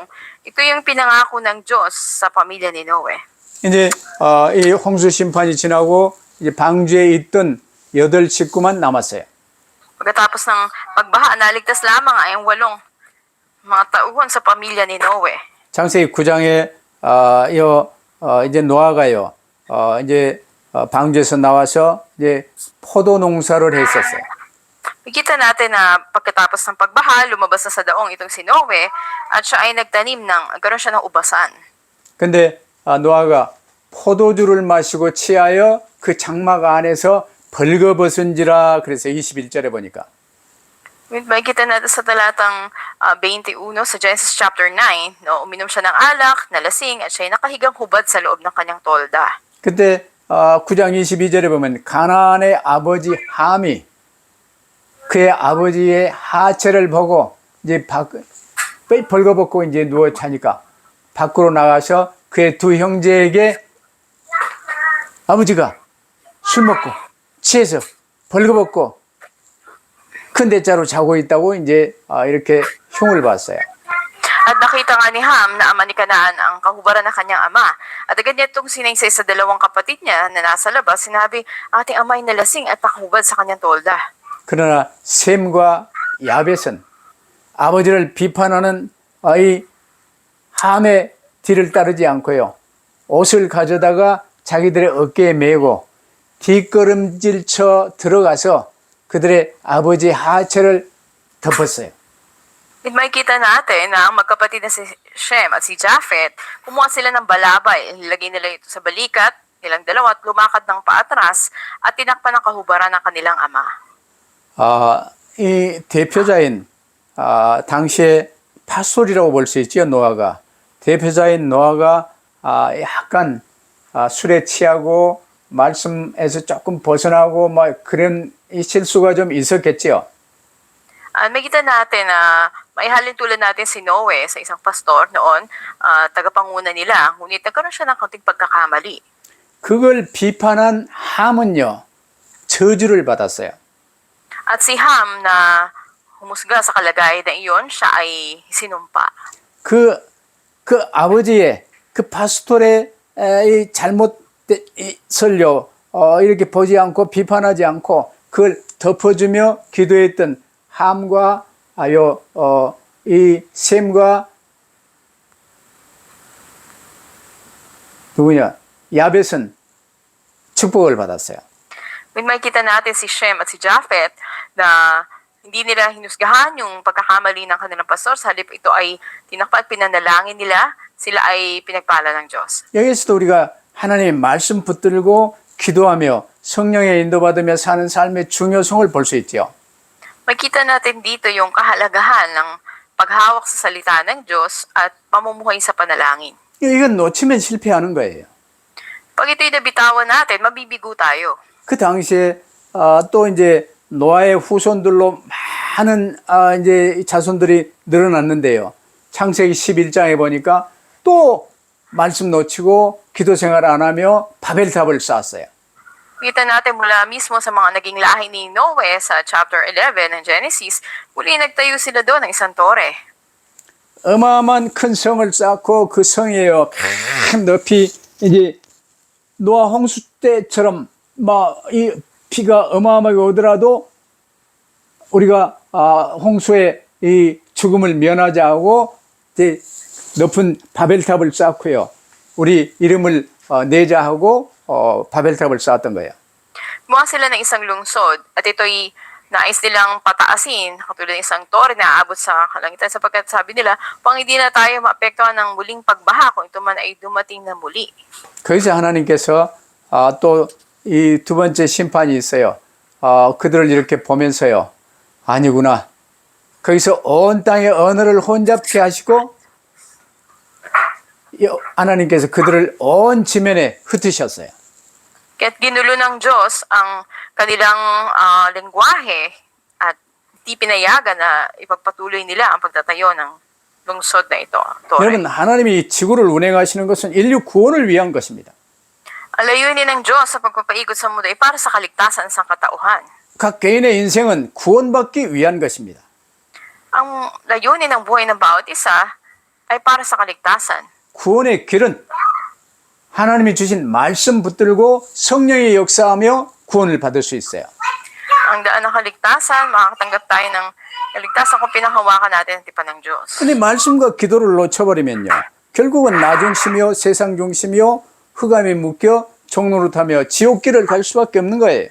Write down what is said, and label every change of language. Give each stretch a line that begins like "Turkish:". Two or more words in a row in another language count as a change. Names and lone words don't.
Filipino: Ito yung pinangako ng Diyos sa pamilya ni Noe.
Korean: 이제 이 홍수 심판이 지나고 이제 방주에 있던 8 식구만 남았어요.
Filipino: Pagkatapos ng pagbaha, naligtas lamang ay ang 8 mga tauhan sa pamilya ni Noe.
Korean: 창세기 9장에 이제 노아가요. 이제 방주에서 나와서 이제 포도 농사를 했었어요.
Filipino: Makita natin na pagkatapos ng pagbaha, lumabas na sa daong itong si Noe at siya ay nagtanim nagkaroon siya ng ubasan.
Korean: 근데 노아가 포도주를 마시고 취하여 그 장막 안에서 벌거벗은지라 그래서 21절에 보니까.
Filipino: Makikita natin sa talatang 21 sa Genesis chapter 9, no, uminom siya ng alak, nalasing, at siya ay nakahigang hubad sa loob ng kanyang tolda.
Korean: 그때 9장 22절에 보면 가나안의 아버지 함이 그의 아버지의 하체를 보고 이제 벌거벗고 이제 누워 자니까 밖으로 나가서 그의 두 형제에게 아버지가 술 먹고 취해서 벌거벗고 큰 대자로 자고 있다고 이제 이렇게 흉을 봤어요.
Filipino: At nakita nga ni Ham na ama ni Kanaan ang kahubaran ng kanyang ama. At agad niya itong sinaysay sa dalawang kapatid niya na nasa labas, sinabi, ating ama ay nalasing at nakahubad sa kanyang tolda.
Korean: 그러나 셈과 야벳은 아버지를 비판하는 이 함의 뒤를 따르지 않고요. 옷을 가져다가 자기들의 어깨에 메고 뒷걸음질 쳐 들어가서 그들의 아버지 하체를 덮었어요.
Filipino: At makikita natin na ang magkapatid na si Shem at si Japheth, kumuha sila ng balabay, ilagay nila ito sa balikat, nilang dalawa at lumakad ng paatras at tinakpan ng kahubaran ng kanilang ama.
Korean: 이 대표자인 당시에 파솔이라고 볼 수 있죠. 노아가 대표자인 노아가 약간 술에 취하고 말씀에서 조금 벗어나고 막 그런 이 실수가 좀 있었겠지요.
Filipino: Makita natin na maihalin tulad natin si Noe sa isang pastor noon, tagapanguna nila, ngunit nagkaroon siya ng kaunting pagkakamali.
Korean: 그걸 비판한 함은요, 저주를 받았어요.
Filipino: At si Ham na humusga sa kalagayan na iyon, siya ay sinumpa.
Korean: 그 아버지의, 그 파스토의 이 잘못 설교, 이렇게 보지 않고 비판하지 않고 그걸 덮어주며 기도했던 함과 이 셈과 누구냐? 야벳은 축복을 받았어요.
Filipino: When makikita natin si Shem at si Japheth na hindi nila hinusgahan yung pagkakamali ng kanilang pastor, sa halip ito ay tinakpan at pinanalangin nila, sila ay pinagpala ng Diyos.
Korean: 여기서도 우리가 하나님의 말씀 붙들고 기도하며 성령의 인도받으며 사는 삶의 중요성을 볼 수 있죠.
Filipino: Makita natin dito yung kahalagahan ng paghawak sa salita ng Diyos at pamumuhay sa panalangin.
Korean: 이건 놓치면 실패하는 거예요.
Filipino: Pag ito'y nabitawan natin, mabibigo tayo.
Korean: 그 당시에 또 이제 노아의 후손들로 많은 이제 자손들이 늘어났는데요. 창세기 11장에 보니까 또 말씀 놓치고 기도 생활 안 하며 바벨탑을 쌓았어요.
Filipino: Kita natin mula mismo sa mga naging lahi ni Noe sa chapter 11 ng Genesis, muli nagtayo sila doon ng isang tore.
Korean: 어마어마한 큰 성을 쌓고 그 성에요 큰 높이 이제 노아 홍수 때처럼 막 이 비가 어마어마하게 오더라도 우리가 홍수의 이 죽음을 면하자 하고 이제 높은 바벨탑을 쌓고요. 우리 이름을 내자 하고 바벨탑을 쌓았던 거예요.
Filipino: Gumawa sila ng isang lungsod at ito'y nais nilang pataasin, katulad ng isang tore na aabot sa kalangitan sapagkat sabi nila, pang hindi na tayo maapektuhan ng muling pagbaha kung ito man ay dumating na muli.
Korean: 거기서 하나님께서 또 이 두 번째 심판이 있어요. 그들을 이렇게 보면서요. 아니구나. 거기서 온 땅의 언어를 혼잡케 하시고 하나님께서 그들을 온 지면에 흩으셨어요.
Filipino: Kaya't ginulo ng Diyos ang kanilang lengguwahe at di pinayagan na ipagpatuloy nila ang pagtatayo ng lungsod na ito. Tore.
Korean: 여러분 하나님이 지구를 운행하시는 것은 인류 구원을 위한 것입니다.
Filipino: Ang layunin ng Diyos sa pagpapaikot sa mundo ay para sa kaligtasan sa katauhan.
Korean: 각 개인의 인생은 구원받기 위한 것입니다.
Filipino: Ang layunin ng buhay ng bawat isa ay para sa kaligtasan.
Korean: 구원의 길은 하나님이 주신 말씀 붙들고 성령의 역사하며 구원을 받을 수 있어요.
Filipino: Ang daan ng kaligtasan, makakatanggap tayo ng kaligtasan kung pinahawakan natin ang tipan ng Diyos.
Korean: 근데 말씀과 기도를 놓쳐버리면요. 결국은 나 중심이요, 세상 중심이요, 흑암에 묶여 종로를 타며 지옥길을 갈 수밖에 없는 거예요.